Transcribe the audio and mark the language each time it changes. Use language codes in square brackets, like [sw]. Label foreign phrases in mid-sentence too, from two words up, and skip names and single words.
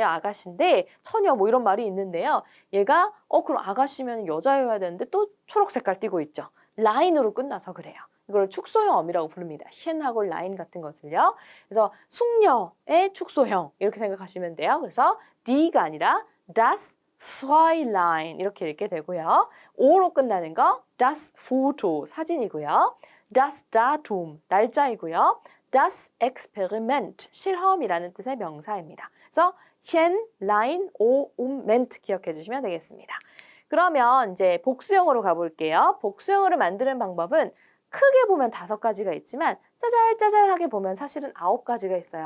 [ko] 아가씨인데 처녀 뭐 이런 말이 있는데요. 얘가 그럼 아가씨면 여자여야 되는데 또 초록 색깔 띠고 있죠. 라인으로 끝나서 그래요. 이걸 축소형어미라고 부릅니다. 셴하고 라인 같은 것을요. 그래서 숙녀의 축소형 이렇게 생각하시면 돼요. 그래서 D가 아니라 [de] das Fräulein [ko] 이렇게 읽게 되고요. O로 끝나는 거 [de] das Foto [ko] 사진이고요. [de] das Datum [ko] 날짜이고요. [de] das Experiment [ko] 실험이라는 뜻의 명사입니다. 그래서 셴, 라인, 오, 멘트 기억해 주시면 되겠습니다. 그러면 이제 복수형으로 가볼게요. 복수형으로 만드는 방법은 크게 보면 5가지가 있지만 짜잘짜잘하게 보면 사실은 9가지가 있어요.